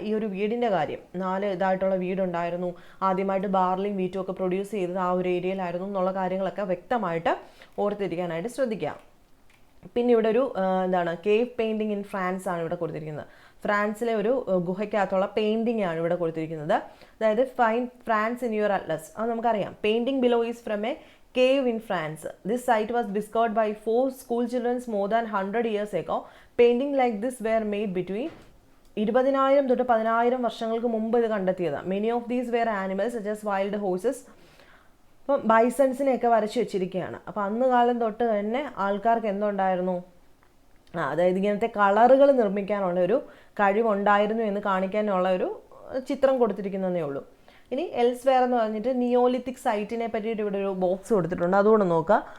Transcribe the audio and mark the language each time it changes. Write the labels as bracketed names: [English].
[Malayalam] ഈ ഒരു വീടിൻ്റെ കാര്യം, 4 ഇതായിട്ടുള്ള വീടുണ്ടായിരുന്നു, ആദ്യമായിട്ട് ബാർലിയും വീറ്റും ഒക്കെ പ്രൊഡ്യൂസ് ചെയ്തത് ആ ഒരു ഏരിയയിലായിരുന്നു എന്നുള്ള കാര്യങ്ങളൊക്കെ വ്യക്തമായിട്ട് ഓർത്തിരിക്കാനായിട്ട് ശ്രദ്ധിക്കുക. പിന്നെ ഇവിടെ ഒരു കേവ് പെയിൻറ്റിങ് ഇൻ ഫ്രാൻസ് ആണ് ഇവിടെ കൊടുത്തിരിക്കുന്നത്. ഫ്രാൻസിലെ ഒരു ഗുഹയ്ക്കകത്തുള്ള പെയിൻറ്റിംഗ് ആണ് ഇവിടെ കൊടുത്തിരിക്കുന്നത്. അതായത് [English] Find France in your atlas. [Malayalam] അത് നമുക്കറിയാം. [English] Painting below is from a cave in France. This site was discovered by 4 school children more than 100 years ago. Painting like this were made between 20,000 [Malayalam] തൊട്ട് 10,000 വർഷങ്ങൾക്ക് മുമ്പ് ഇത് കണ്ടെത്തിയതാണ്. [English] Many of these were animals such as wild horses. [Malayalam] അപ്പം ബൈസൺസിനെയൊക്കെ വരച്ച് വെച്ചിരിക്കുകയാണ്. അപ്പോൾ അന്ന് കാലം തൊട്ട് തന്നെ ആൾക്കാർക്ക് എന്തുണ്ടായിരുന്നു? അതായത് ഇങ്ങനത്തെ കളറുകൾ നിർമ്മിക്കാനുള്ള ഒരു കഴിവുണ്ടായിരുന്നു എന്ന് കാണിക്കാനുള്ള ഒരു ചിത്രം കൊടുത്തിരിക്കുന്നതേ ഉള്ളൂ. ഇനി എൽസ്വെയർ എന്ന് പറഞ്ഞിട്ട് നിയോലിത്തിക് സൈറ്റിനെ പറ്റിയിട്ട് ഇവിടെ ഒരു ബോക്സ് കൊടുത്തിട്ടുണ്ട്, അതുകൊണ്ട് നോക്കുക.